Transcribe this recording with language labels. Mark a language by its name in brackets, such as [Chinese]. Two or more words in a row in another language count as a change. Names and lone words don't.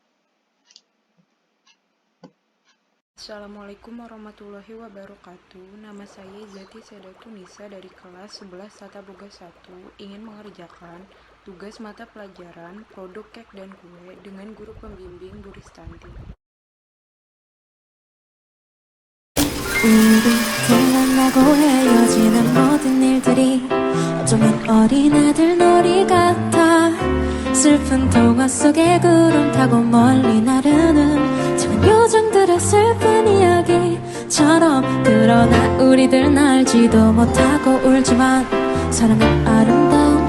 [Arabic] السلام عليكم ورحمة الله وبركاته. [Indonesian] Nama saya Zati Sedatunisa dari kelas 11 Tata Boga 1 ingin mengerjakan tugas mata pelajaran produk kek dan kue dengan guru pembimbing Bu Ristanti. [Korean] 우리 만나고 헤어지는 모든 일들이 어쩌면 어린아들 놀이 같아 슬픈 동화 속에 구름 타고 멀리 나르는 작은 요정들의 슬픈 이야기처럼 그러나 우리들은 알지도 못하고 울지만 사랑은 아름다운